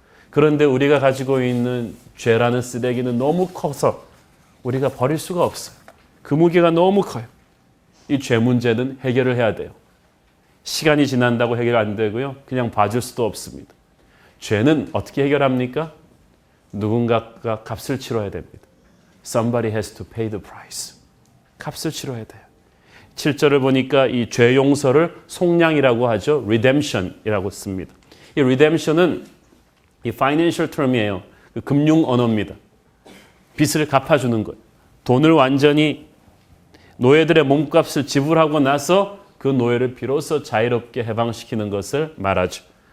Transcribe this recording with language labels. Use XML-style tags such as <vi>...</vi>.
<ko>그런데 우리가 가지고 있는 죄라는 쓰레기는 너무 커서 우리가 버릴 수가 없어요. 그 무게가 너무 커요. 이 죄 문제는 해결을 해야 돼요. 시간이 지난다고 해결 안 되고요. 그냥 봐줄 수도 없습니다. 죄는 어떻게 해결합니까? 누군가가 값을 치러야 됩니다.</ko> <en>Somebody has to pay the price.</en> <ko>값을 치러야 돼요. 7절을 보니까 이 죄 용서를 속량이라고 하죠. Redemption이라고 씁니다. 이 redemption은 이 financial term이에요. 그 금융 언어입니다. 빚을 갚아주는 거예요. 돈을 완전히 노예들의 몸값을 지불하고 나서 그 노예를 비로소 자유롭게 해방시키는 것을 말하죠.</ko>